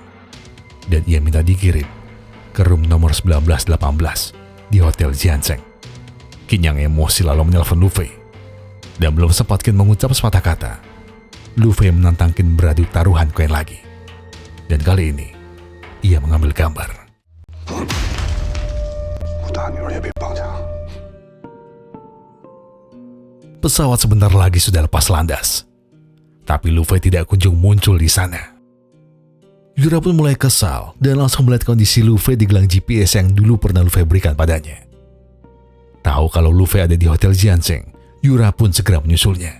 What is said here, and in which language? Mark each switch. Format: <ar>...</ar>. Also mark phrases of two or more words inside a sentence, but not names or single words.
<id>Dan ia minta dikirim ke room nomor 1918 di Hotel Jianseng. Kin yang emosi lalu menelpon Luffy. Dan belum sempat Kin mengucap sepatah kata, Luffy menantang Kin beradu taruhan koin lagi. Dan kali ini, ia mengambil gambar.</id> <zh>我大女儿也被绑架了。</zh> <id>Pesawat sebentar lagi sudah lepas landas, tapi Luffy tidak kunjung muncul di sana. Yura pun mulai kesal dan langsung melihat kondisi Luffy di gelang GPS yang dulu pernah Luffy berikan padanya. Tahu kalau Luffy ada di Hotel Jianseng, Yura pun segera menyusulnya.</id>